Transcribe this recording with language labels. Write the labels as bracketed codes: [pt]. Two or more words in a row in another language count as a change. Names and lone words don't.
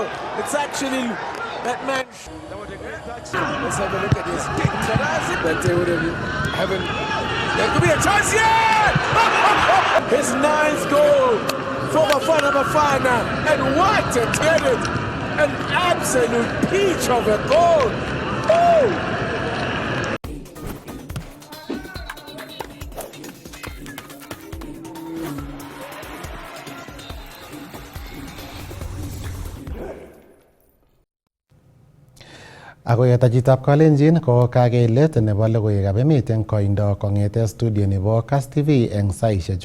[en] It's actually that man. That was a great touch. Let's have a look at this. But they would have having. There could be a chance here! His 9th goal for Bafana Bafana. And what a talent! An absolute peach of a goal! Oh! [kln] Ako yetachitab Kalenjin ko kakeilet nebo logoiwekab emet eng koindo kong'ete studio nebo Kass TV eng saisiechu.